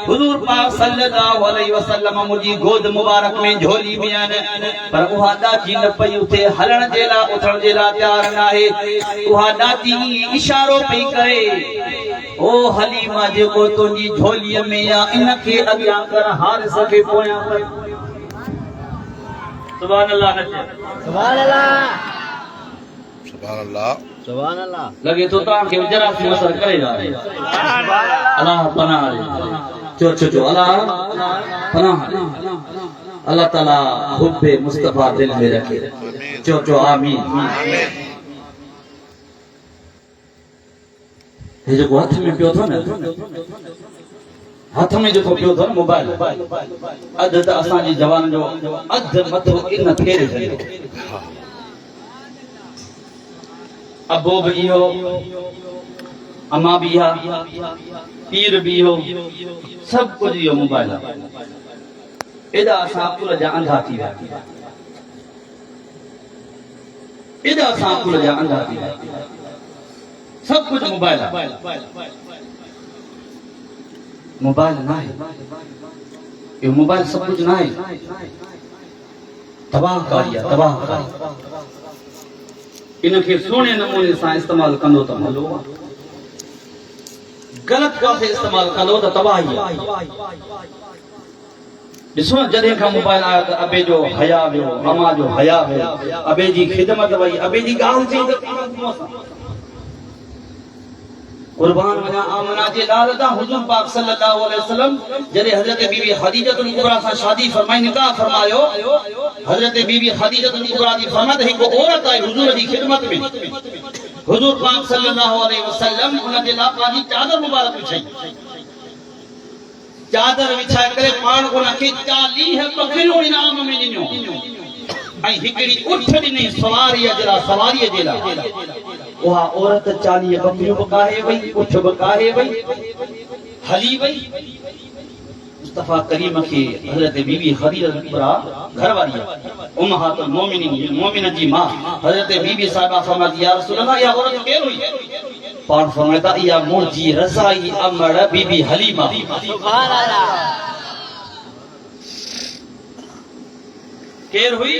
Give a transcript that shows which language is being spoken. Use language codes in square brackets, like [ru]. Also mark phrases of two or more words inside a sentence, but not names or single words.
[sd] हुज़ूर पाक [ar] صلى الله عليه وسلم [sd] मुंहिंजी गोद मुबारक में झोली में आहिनि, पर उहा ॾाची न पई उथे, हलण जे लाइ उथण जे लाइ तयार न आहे। उहा ॾाची इशारो पई करे, ओ हलीमा जेको तुंहिंजी झोलीअ में आहे इनखे अॻियां कर, हारिस खे पोयां कर। [ar] سبحان الله، سبحان الله, سبحان الله, سبحان الله. [sd] लगे तो तव्हांखे [ur] ذرا سی اثر کرے گا. [sd] अल्लाह पनाह ॾे। चो अल्लाह पनाह ॾे। अल्लाह ताला हुब्बे मुस्तफा दिल में रखे। चो आमीन। हे जेको हथ में पियो थो न, हथ में जेको पियो थो न मोबाइल, अधु त असांजी जवान जो अधु मथो इन फेरे छॾियो। अबो भी हो, अमा भी हा, पीर भी हो, [ur] سب کچھ [sd] यो मोबाइल। एदा असां अकुल जा अंधा थी विया, एदा असां अकुल जा अंधा थी विया। [ur] سب کچھ موبائل، موبائل نہ ہے، یہ موبائل سب کچھ نہ ہے. [sd] तबाह कारिया, तबाह कारिया। इनके सोने नमूने सां इस्तेमाल कंदो त भलो, गलत पासे इस्तेमाल कंदो त तबाही आहे। ॾिसो जॾहिं खां मोबाइल आयो त अबे जो हया वियो, अमा जो हया वियो, अबे जी ख़िदमत वई, अबे जी ॻाल्हि चई त कुर्बान वञा आमना जे लाल दा। हुजूर पाक [ar] صلى الله عليه وسلم [sd] जॾहिं हज़रत बीबी खदीजतुल कुबरा सां शादी फरमाई, निकाह फरमायो, हज़रत बीबी खदीजतुल कुबरा जी फरमात हिकु औरत आई हुजूर जी खिदमत में। हुजूर पाक [ar] صلى الله عليه وسلم [sd] उन जे लाइ पंहिंजी चादर मुबारक विछाई। चादर विछाए करे पाण उन खे 40 बकरियूं इनाम में ॾिनियूं ऐं हिकिड़ी उठ ॾिनी सवारीअ जे लाइ, सवारीअ जे लाइ। उहा औरत 40 बकरियूं बकाहे वई, उठ बकाहे वई, हली वई। मुस्तफा करीम के हजरत बीबी खदीजा कुबरा घरवारी [ar] أمهات المؤمنين, [sd] मोमिन जी मां हजरत बीबी साहिबा फरमाती, [ar] يا رسول الله, [sd] या औरत केर हुई? पाण फरमाता, या मुंहिंजी रज़ाई अमड़ बीबी हलीमा। [ar] سبحان الله. [sd] केर हुई?